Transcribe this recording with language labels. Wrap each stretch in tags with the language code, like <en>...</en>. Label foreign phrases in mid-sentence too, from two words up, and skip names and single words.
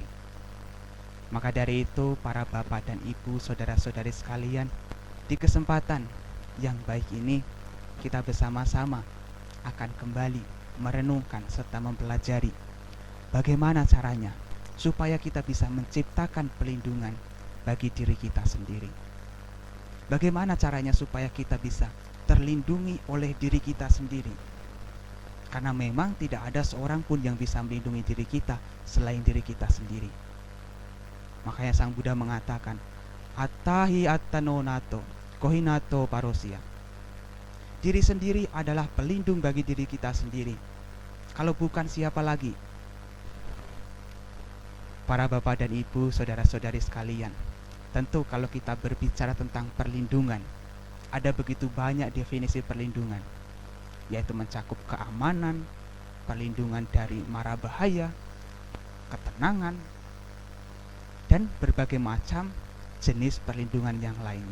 <id>Maka dari itu, para bapak dan ibu, saudara-saudari sekalian, di kesempatan yang baik ini, kita bersama-sama akan kembali merenungkan serta mempelajari bagaimana caranya supaya kita bisa menciptakan pelindungan bagi diri kita sendiri. Bagaimana caranya supaya kita bisa terlindungi oleh diri kita sendiri. Karena memang tidak ada seorang pun yang bisa melindungi diri kita selain diri kita sendiri. Makanya Sang Buddha mengatakan,</id> <pi>Attahi attano nato, kohinato parosia.</pi> <id>Diri sendiri adalah pelindung bagi diri kita sendiri. Kalau bukan siapa lagi? Para bapak dan ibu, saudara-saudari sekalian, tentu kalau kita berbicara tentang perlindungan, ada begitu banyak definisi perlindungan, yaitu mencakup keamanan, perlindungan dari mara bahaya, ketenangan, dan berbagai macam jenis perlindungan yang lainnya.</id>